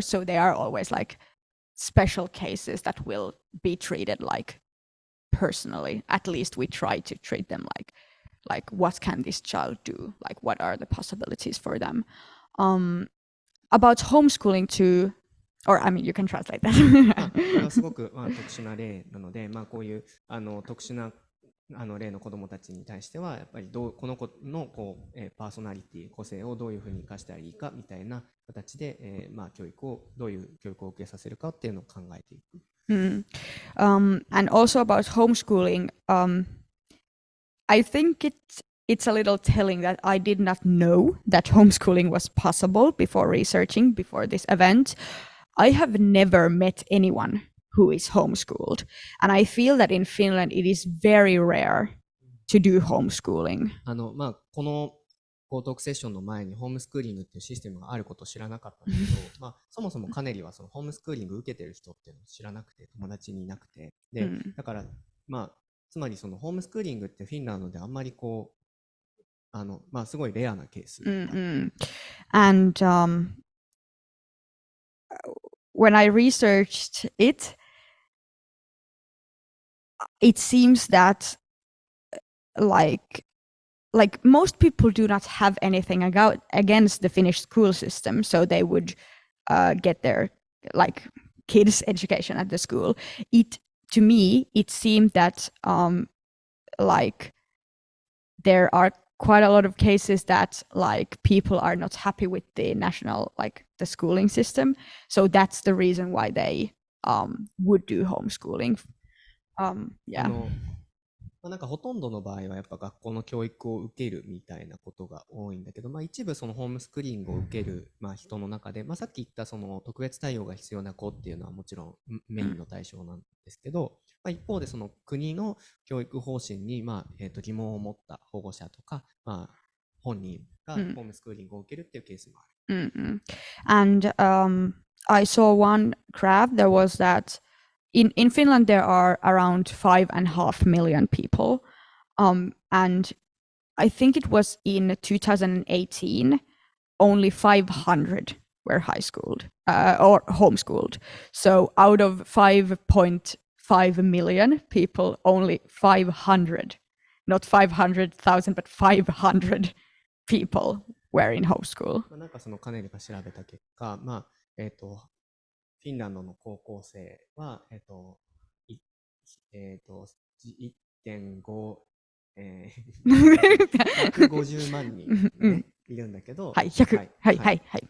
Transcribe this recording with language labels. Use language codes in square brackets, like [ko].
[en] So they are always like special cases that will be treated like personally. At least we try to treat them like what can this child do? Like what are the possibilities for them? About homeschooling too. Or I mean, you can translate that. [ja] これはすごく、まあ、特殊な例なので、まあ、こういう特殊な例の子どもたちに対してはやっぱりこの子のパーソナリティ個性をどういうふうに生かしたらいいかみたいな形で、まあ、どういう教育を受けさせるかっていうのを考えていく。 [en] And also about homeschooling, I think it's a little telling that I did not know that homeschooling was possible before researching before this event. I have never met anyone who is homeschooled, and I feel that in Finland it is very rare to do homeschooling. [ja] まあこのトークセッションの前にホームスクーリングっていうシステムがあることを知らなかったんだけど、まあそもそもカネリはそのホームスクーリング受けてる人っていうのを知らなくて、友達にいなくて、で、だからまあつまりそのホームスクーリングってフィンランドであんまりまあすごいレアなケース。 [en] And when I researched it, it seems that like most people do not have anything against the Finnish school system, so they would get their like kids' education at the school. To me, it seemed that like there are quite a lot of cases that like people are not happy with the national the schooling system, so that's the reason why they would do homeschooling. Yeah. [ja] なんかほとんどの場合はやっぱ学校の教育を受けるみたいなことが多いんだけど、まあ、一部そのホームスクーリングを受ける、まあ、人の中で、まあ、さっき言ったその特別対応が必要な子っていうのはもちろんメインの対象なんですけど、まあ、一方でその国の教育方針に、まあ疑問を持った保護者とか、まあ、本人がホームスクーリングを受けるっていうケースもある。 [en] And I saw one graph. There was that in Finland there are around 5.5 million people, and I think it was in 2018 only 500 were high schooled or homeschooled. So out of 5.5 million people, only 500, not 500,000, but 500 people were in homeschool. [ja] なんかそのカネリが調べた結果、まあフィンランドの高校生は1.5 150万人、ね、いるんだけど、はい、100。はい、はい、はい。